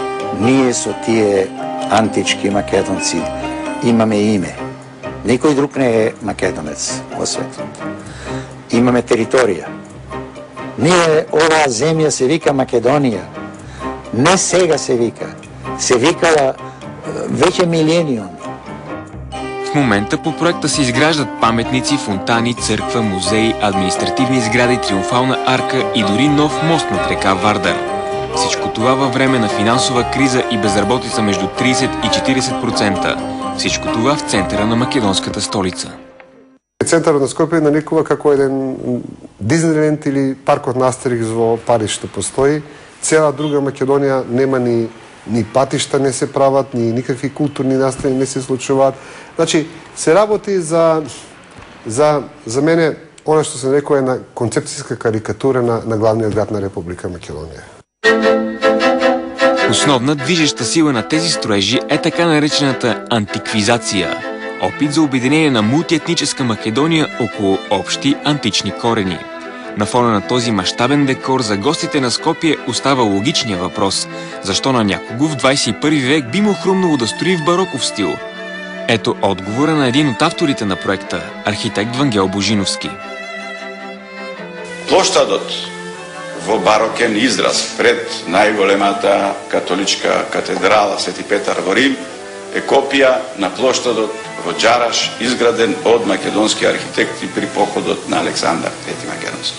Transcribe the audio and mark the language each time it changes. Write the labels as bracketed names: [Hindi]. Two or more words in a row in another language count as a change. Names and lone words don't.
[Macedonian] Ние со тие антички македонци имаме име. Никој друг не е македонец во светот. Имаме територија. Ние, оваа земја се вика Македонија. Не сега се вика. Се викала веќе милениуми. [Bulgarian] В момента по проекта се изграждат паметници, фонтани, църква, музеи, административни сгради, триумфална арка и дори нов мост над река Вардар. Всичко това във време на финансова криза и безработица между 30 и 40%. Всичко това в центъра на македонската столица. [Macedonian] Центарот на Скопје нарекува како еден Диснейленд или паркот на Астерикс во Париж што постои. Цела друга Македонија нема ни патишта не се прават, ни никакви културни настани не се случуваат. Значи, се работи за мене, она што се нарекува една концепцијска карикатура на главниот град на Република Македонија. [Bulgarian] Основна движеща сила на тези строежи е така наречената антиквизация. Опит за обединение на мултиетническа Македония около общи антични корени. На фона на този мащабен декор за гостите на Скопие остава логичният въпрос – защо на някого в 21 век би му хрумнало да строи в бароков стил? Ето отговора на един от авторите на проекта – архитект Вангел Божиновски. [Macedonian] Площадот во барокен израз пред најголемата католичка катедрала Свети Петар во Рим е копија на площадот во Џараш, изграден од македонски архитекти при походот на Александар Трети Македонски.